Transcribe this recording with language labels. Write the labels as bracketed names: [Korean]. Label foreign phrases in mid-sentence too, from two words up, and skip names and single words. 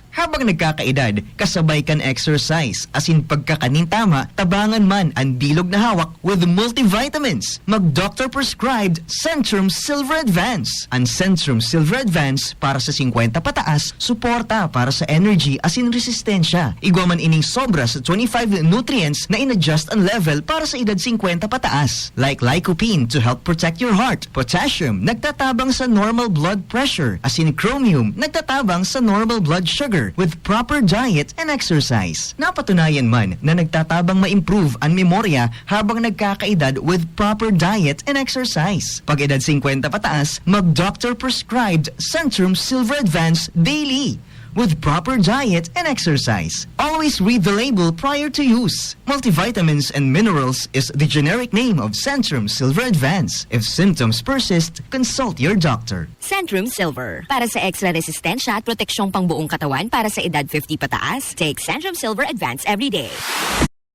[Bikol] Habang nagkakaedad, kasabay kan exercise, asin pagkakanin tama, tabangan man ang bilog na hawak [English] with multivitamins. [Bikol] Mag- [English] doctor prescribed [Bikol] Centrum Silver Advance. Ang Centrum Silver Advance para sa 50 pataas, suporta para sa energy asin resistensya. Igwa man ining sobra sa 25 nutrients na in-adjust ang level para sa edad 50 pataas. [English] Like lycopene to help protect your heart, potassium, [Bikol] nagtatabang sa [English] normal blood pressure, [Bikol] asin chromium, nagtatabang sa [English] normal blood sugar with proper diet and exercise. [Bikol] Napatunayan man na nagtatabang ma-improve ang memorya habang nagkakaedad [English] with proper diet and exercise. [Bikol] Pag edad 50 pataas, mag- [English] doctor prescribed [Bikol] Centrum Silver Advance [English] daily with proper diet and exercise. Always read the label prior to use. Multivitamins and minerals is the generic name of Centrum Silver Advance. If symptoms persist, consult your doctor. [Filipino] Centrum Silver. Para sa extra resistensya at proteksyong pangbuong katawan para sa edad 50 pataas, [English] take Centrum Silver Advance every day.